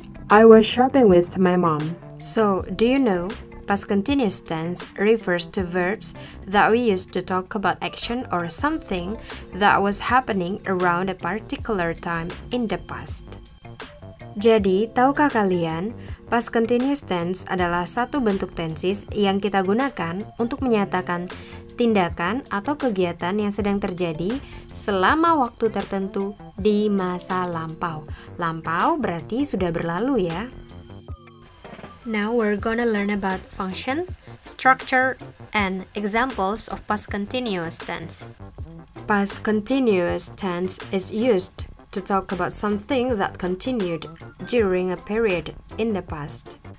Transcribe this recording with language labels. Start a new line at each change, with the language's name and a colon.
English: I was shopping with my mom. So, do you know, past continuous tense refers to verbs that we use to talk about action or something that was happening around a particular time in the past.
Indonesian: Jadi, tahukah kalian, past continuous tense adalah satu bentuk tenses yang kita gunakan untuk menyatakan tindakan atau kegiatan yang sedang terjadi selama waktu tertentu di masa lampau. Lampau berarti sudah berlalu ya.
English: Now we're gonna learn about function, structure, and examples of past continuous tense. Past continuous tense is used to talk about something that continued during a period in the past.